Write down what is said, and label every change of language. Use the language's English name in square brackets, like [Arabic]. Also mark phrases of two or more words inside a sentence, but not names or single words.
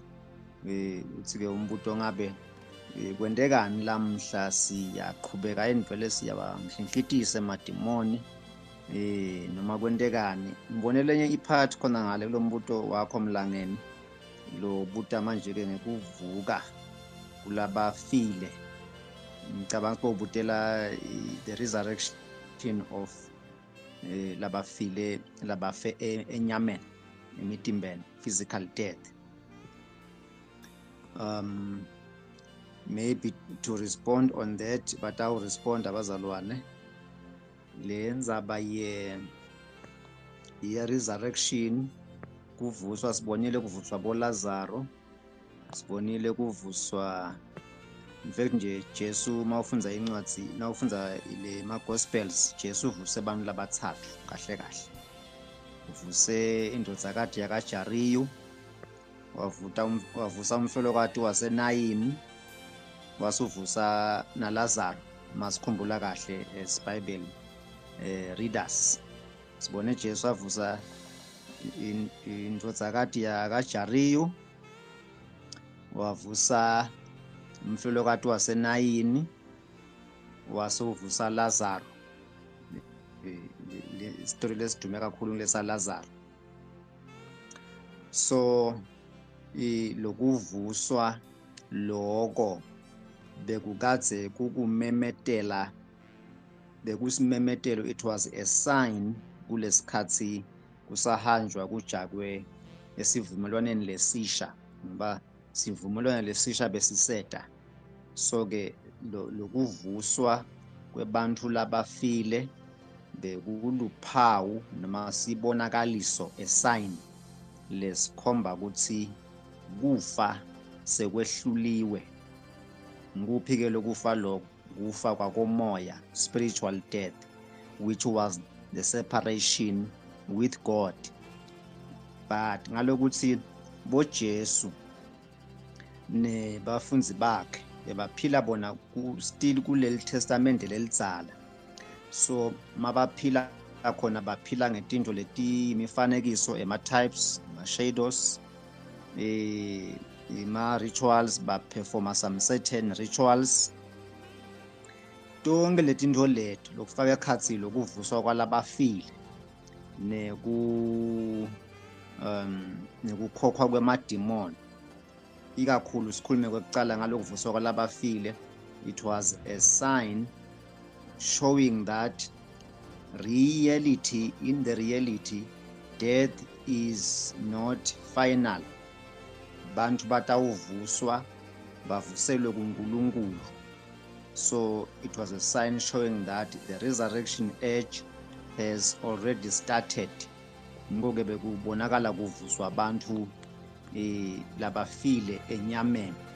[Swati] Uthi ke umbuto ngabe kwendekani lamhla siyaqhubeka yini vele siyabamhlinhlitisa emademoni noma kwendekani? Ngibone lenye ipart khona ngale kulo mbuto wakho Mlangeni lo buta manje ke ngekuvuka kulabafile. Ngicabanga ukubutela [English] the resurrection of [Swati] labafile labafe enyameni. imitimbeni, [English] physical death. Maybe to respond on that, but I'll respond abazalwane. [Swati] Le ndzaba ye resurrection, kuvuswa, sibonile kuvuswa boLazaro, sibonile kuvuswa. [English] In fact [Swati] nje Jesu mawufunza incwadi, nawufunza ile ma-gospels, Jesu uvuse abantu labathathu kahle kahle. Uvuse indodzakade yakaJariyu, wavusa umfelokati waseNayini, wasuvusa naLazaro, masikhumbula kahle [English] as Bible readers. [Swati] Sibone Jesu avusa indodzakade yakaJariyu, wavusa umfelokati waseNayini, wasuvusa Lazaro. Le story lesidume kakhulu lesa Lazaro. So lokuvuswa lokho bekukadze kukumemetela, bekusimemetelo, [English] it was a sign [Swati] kulesikhathi kusahanjwa kujakwe esivumelwaneni lesisha, ngoba sivumelwano lesisha besiseta. So ke lokuvuswa kwebantu labafile bekuluphawu noma sibonakaliso, [English] a sign [Swati] lesikhomba ukuthi kufa sekwehluliwe. Nguphi ke lokufa lokho? Kufa kwakomoya, [English] spiritual death, which was the separation with God. [Swati] But ngalokuthi boJesu ne bafunzi bakhe bebaphila bona still kuleli testament lelidzala. So mabaphila khona baphila ngetinto leti imifanekiso, ema-types, ama-shadows, ima-rituals, ba-performa [English] some certain rituals. [Swati] Tonke letinto leto lokufaka ekhatsi lokuvuswa kwalabafile nekukhokhwa kwemadimoni, ikakhulu sikhulume kwekucala ngalokuvuswa kwalabafile, [English] it was a sign showing that in the reality death is not final. [Swati] Bantu batawuvuswa bavuselwe kuNkulunkulu. [English] So it was a sign showing that the resurrection age has already started. [Swati] Ngoke bekubonakala kuvuswa abantu labafile enyameni.